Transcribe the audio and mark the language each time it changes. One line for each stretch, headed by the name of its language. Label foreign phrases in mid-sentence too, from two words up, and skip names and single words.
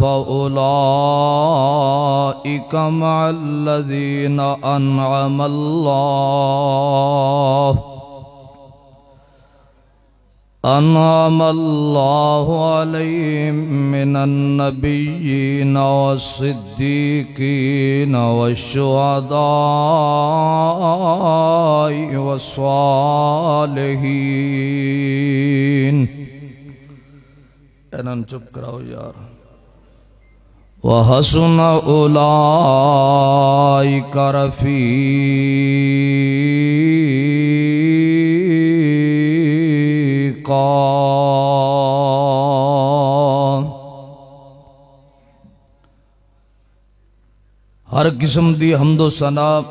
Arabic: فأولئك مع الذين أنعم الله عليهم من النبيين والصديقين والشهداء
Punjabi: والصالحين انہاں چپ کراؤ یار
Arabic: وحسن اولئک رفیقا
Punjabi: ہر قسم دی حمد و ثنا